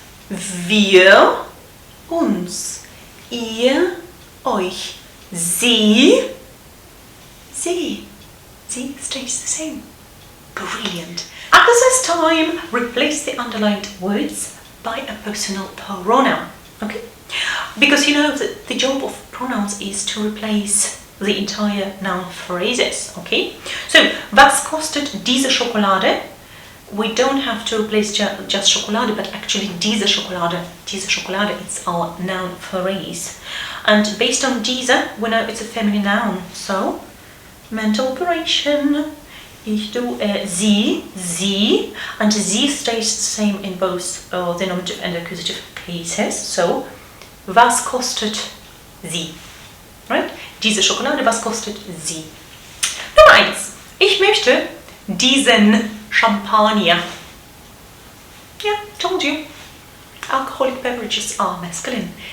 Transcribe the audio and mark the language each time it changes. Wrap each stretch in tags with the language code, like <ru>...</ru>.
<de>Wir, uns, ihr, euch, sie</de> <en>stays the same. Brilliant. Exercise time. Replace the underlined words by a personal pronoun. Okay? Because you know that the job of pronouns is to replace the entire noun phrases. Okay? So,</en> <de>was kostet diese Schokolade?</de> <en>We don't have to replace just Schokolade, but actually diese Schokolade. Diese Schokolade is our noun phrase. And based on diese, we know it's a feminine noun. So, mental operation. Ich, du, sie. And sie stays the same in both the nominative and accusative cases.</en> <de>So, was kostet sie? Right? Diese Schokolade, was kostet sie? Nummer 1. Ich möchte diesen Champagner.</de> <en>Yeah, told you. Alcoholic beverages are masculine.</en>